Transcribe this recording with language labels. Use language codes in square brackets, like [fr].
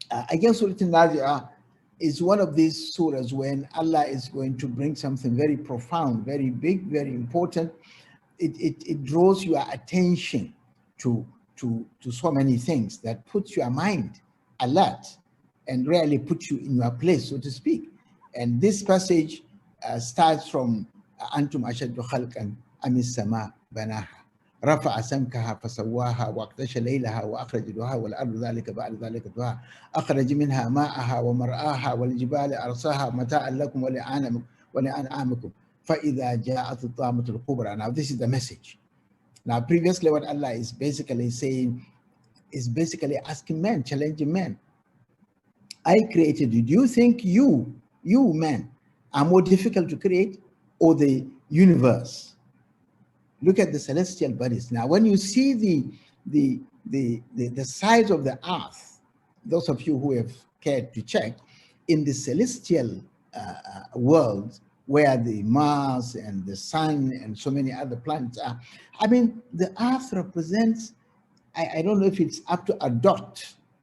[en] Again, Surah An-Nazi'ah is one of these surahs when Allah is going to bring something very profound, very big, very important. It draws your attention to so many things that puts your mind alert and really puts you in your place, so to speak. And this passage starts from [ar] Antum ashaddu khalqan amis sama banaha رفع سمكها فسواها واغطش ليلها واخرج ضحاها والارض ذلك بعد ذلك ضحاها اخرج منها ماءها ومرآها والجبال ارساها متاعا لكم ولانعامكم فاذا جاءت الطامة الكبرى. [en] Now this is the message. Now previously what Allah is basically saying is basically asking men, challenging men. I created you. Do you think you men are more difficult to create, or the universe? Look at the celestial bodies. Now, when you see the size of the earth, those of you who have cared to check, in the celestial world, where the Mars and the Sun and so many other planets are, I mean, the earth represents, I don't know if it's up to a dot.